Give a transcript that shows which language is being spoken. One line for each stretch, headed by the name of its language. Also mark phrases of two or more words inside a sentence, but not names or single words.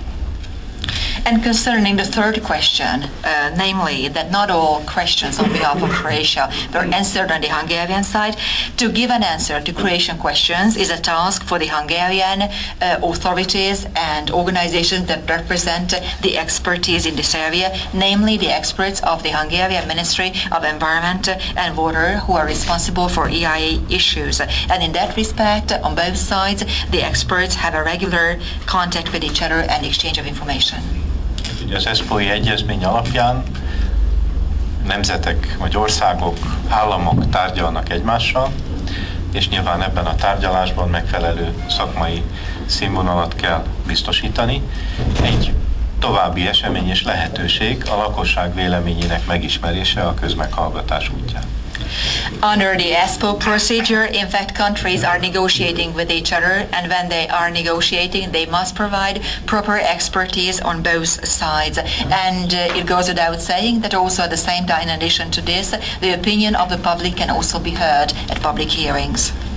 English: And concerning the third question, namely that not all questions on behalf of Croatia were answered on the Hungarian side, to give an answer to Croatian questions is a task for the Hungarian authorities and organizations that represent the expertise in this area, namely the experts of the Hungarian Ministry of Environment and Water, who are responsible for EIA issues. And in that respect, on both sides, the experts have a regular contact with each other and exchange of information.
Hungarian: Az ESPO-i egyezmény alapján nemzetek vagy országok, államok tárgyalnak egymással, és nyilván ebben a tárgyalásban megfelelő szakmai színvonalat kell biztosítani. Egy további esemény és lehetőség a lakosság véleményének megismerése a közmeghallgatás útján.
English: Under the ESPO procedure, in fact, countries are negotiating with each other, and when they are negotiating, they must provide proper expertise on both sides. And it goes without saying that also at the same time, in addition to this, the opinion of the public can also be heard at public hearings.